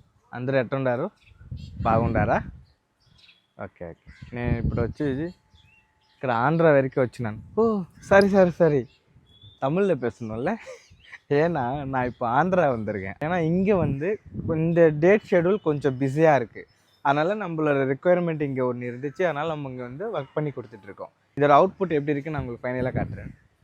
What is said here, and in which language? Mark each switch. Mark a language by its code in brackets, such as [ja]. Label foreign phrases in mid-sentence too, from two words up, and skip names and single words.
[te] అందరూ ఎట్టుండారు? బాగుండారా? ఓకే ఓకే. నేను ఇప్పుడు వచ్చి ఇక్కడ ஆந்திரா வரைக்கும் వచ్చిனான். [ta] ஓ சரி சரி சரி, தமிழில் பேசணும்ல. ஏன்னா நான் இப்போ ஆந்திரா வந்திருக்கேன். ஏன்னா இங்கே வந்து இந்த [en] date schedule [ta] கொஞ்சம் பிஸியாக இருக்குது. அதனால் நம்மளோட ரெக்குயர்மெண்ட் இங்கே ஒன்று இருந்துச்சு. அதனால் நம்ம இங்கே வந்து ஒர்க் பண்ணி கொடுத்துட்ருக்கோம். இதோட அவுட்புட் எப்படி இருக்குன்னு நான் உங்களுக்கு ஃபைனலாக காட்டுறேன்.